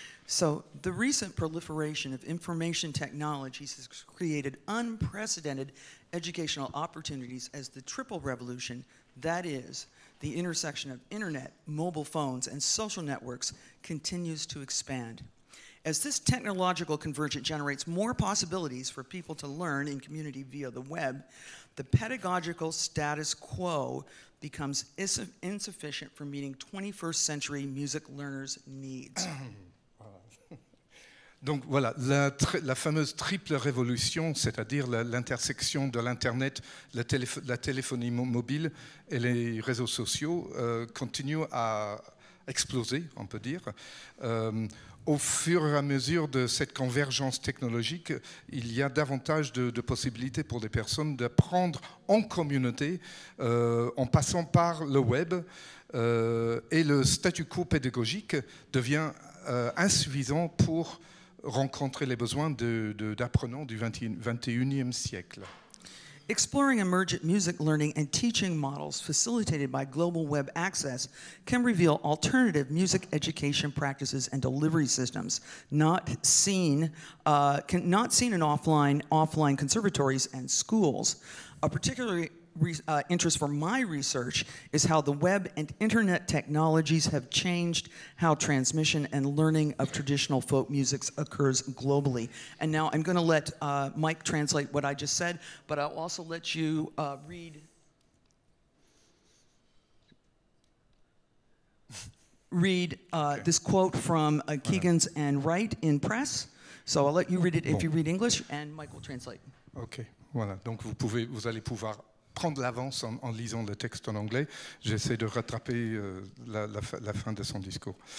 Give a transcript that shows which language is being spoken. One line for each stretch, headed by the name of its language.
English: So, the recent proliferation of information technologies has created unprecedented educational opportunities as the triple revolution, that is, the intersection of internet, mobile phones, and social networks, continues to expand. As this technological convergence generates more possibilities for people to learn in community via the web, the pedagogical status quo becomes insufficient for meeting 21st century music learners' needs.
French: Donc voilà, la fameuse triple révolution, c'est-à-dire l'intersection de l'Internet, la téléphonie mobile et les réseaux sociaux, continue à exploser, on peut dire. Au fur et à mesure de cette convergence technologique, il y a davantage de possibilités pour les personnes d'apprendre en communauté en passant par le web et le statu quo pédagogique devient insuffisant pour rencontrer les besoins d'apprenants du 21e siècle.
English: Exploring emergent music learning and teaching models facilitated by global web access can reveal alternative music education practices and delivery systems not seen in offline conservatories and schools. A particularly interest for my research is how the web and internet technologies have changed how transmission and learning of traditional folk music occurs globally. And now I'm going to let Mike translate what I just said, but I'll also let you read this quote from Keegan's and Wright in Press. So I'll let you read it if you read English, and Mike will translate.
French: Ok, voilà. Donc vous allez pouvoir prendre l'avance en lisant le texte en anglais. J'essaie de rattraper la fin de son discours.